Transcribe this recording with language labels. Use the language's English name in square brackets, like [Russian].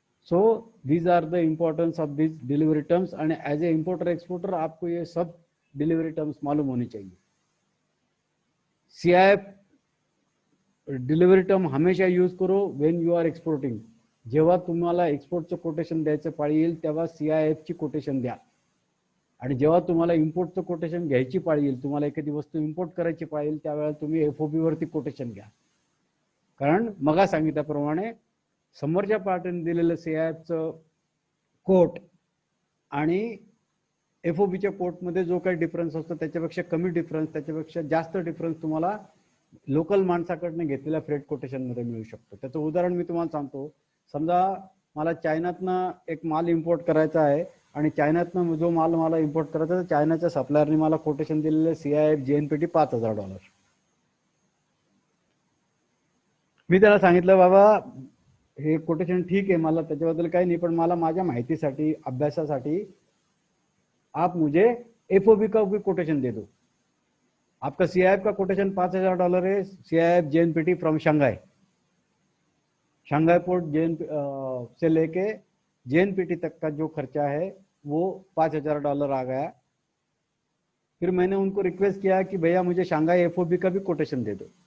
[English] so these are the importance of this delivery terms and as a importer exporter [Hindi] आपको ये सब delivery terms मालूम होनी चाहिए। [English] CIF delivery term हमेशा use करो when you are exporting. [Marathi] जेव्हा तुम्हाला एक्सपोर्टचं कोटेशन द्यायचं पाळी येईल तेव्हा सीआयएफ ची कोटेशन द्या, आणि जेव्हा तुम्हाला इम्पोर्टचं कोटेशन घ्यायची पाळी येईल, तुम्हाला एखादी वस्तू इम्पोर्ट करायची पाळी येईल त्यावेळेला तुम्ही एफओबी वरती कोटेशन घ्या। कारण मगा सांगितल्याप्रमाणे समोरच्या पार्टीने दिलेलं सीआयएफचं कोट आणि एफओबीच्या कोटमध्ये जो काही डिफरन्स असतो त्याच्यापेक्षा कमी डिफरन्स, त्याच्यापेक्षा जास्त डिफरन्स तुम्हाला लोकल माणसाकडनं घेतलेल्या फ्रेट कोटेशन मध्ये मिळू शकतो. त्याचं उदाहरण मी तुम्हाला सांगतो. समजा मला चायनातनं एक माल इम्पोर्ट करायचा आहे आणि चायनातनं जो माल मला इम्पोर्ट करायचा आहे, चायनाच्या सप्लायरने मला कोटेशन दिलेलं CIF JNPT $5,000. मी त्याला सांगितलं बाबा हे कोटेशन ठीक आहे, मला त्याच्याबद्दल काही नाही, पण मला माझ्या माहितीसाठी अभ्यासासाठी [Hindi] आप मुझे FOB का भी कोटेशन दे दो. आपका CIF का कोटेशन $5,000 है. CIF JNPT from Shanghai, Shanghai port से लेके JNPT तक का जो खर्चा है वो $5,000 आ गया. फिर मैंने उनको रिक्वेस्ट किया कि भैया मुझे शंघाई FOB का भी कोटेशन दे दो.